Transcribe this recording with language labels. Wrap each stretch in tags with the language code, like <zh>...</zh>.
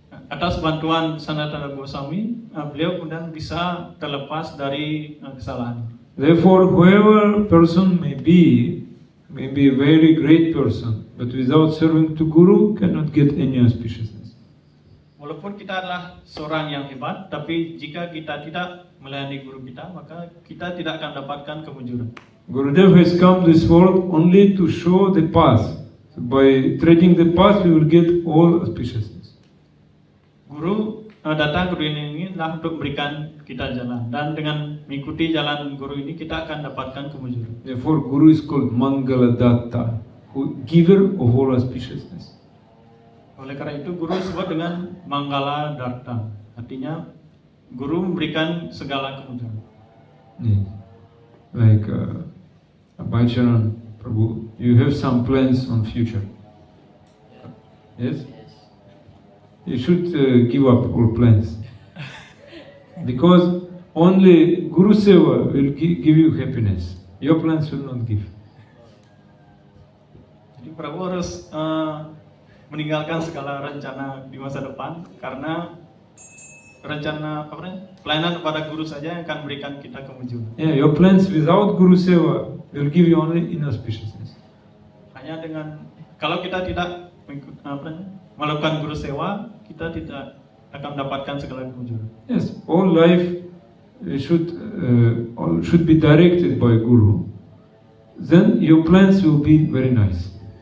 <id>Atas bantuan Sanatana Goswami, beliau kemudian bisa terlepas dari kesalahan.</id> <en>Therefore, whoever person may be a very great person, but without serving to Guru cannot get any auspiciousness.</en> <id>Walaupun kita adalah seorang yang hebat, tapi jika kita tidak melayani guru kita, maka kita tidak akan dapatkan kemujuran.</id> <en>Gurudev has come this world only to show the path. So by treading the path, we will get all auspiciousness.</en> <id>Guru datang ke dunia ini adalah untuk memberikan kita jalan, dan dengan mengikuti jalan guru ini kita akan dapatkan kemujuran.</id> <en>Therefore, Guru is called Mangala Datta, who giver of all auspiciousness.</en> <id>Oleh karena itu guru disebut dengan Manggala Darta, artinya guru memberikan segala kemujuran.</id> <en>Yes. Like Bhaicharan Prabhu, you have some plans on future. Yes? You should give up all plans. Because only Guru Seva will give you happiness. Your plans will not give.</en> <id>Jadi Prabhu harus meninggalkan segala rencana di masa depan, karena rencana pelayanan kepada guru saja yang akan memberikan kita kemujuran.</id> <en>Yeah, your plans without Guru Seva will give you only inauspiciousness.</en> <id>Hanya dengan kalau kita tidak melakukan guru sewa, kita tidak akan mendapatkan segala kemujuran.</id> <en>Yes, all life should be directed by Guru. Then your plans will be very nice.</en>